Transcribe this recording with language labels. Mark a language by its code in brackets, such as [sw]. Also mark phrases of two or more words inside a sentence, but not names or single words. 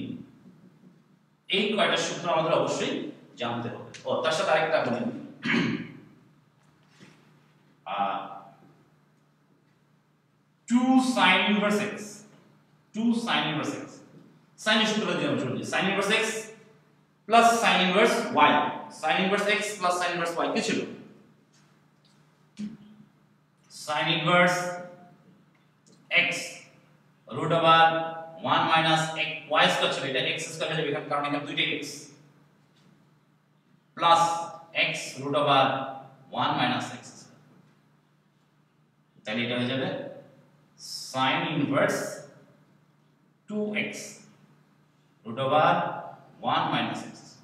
[bn] এই কয়টা সূত্র আমাদের অবশ্যই জানতে হবে। ও তার সাথে আরেকটা বলি, [en] 2 sin inverse x, 2 sin inverse x, sin [bn] এর সূত্র দিয়ে আমরা চলি, [en] sin inverse x plus sin inverse y, sin inverse x plus sin inverse y [bn] কি ছিল? [en] sin inverse x root over 1 minus x y স্কয়ার [bn] ছিল, এটা x স্কয়ার হয়ে যাবে এখানে, কারণ এখানে দুইটা x, [en] plus x root over 1 minus x, [bn] তাহলে এটা হয়ে যাবে [en] sin inverse 2x root over 1 minus x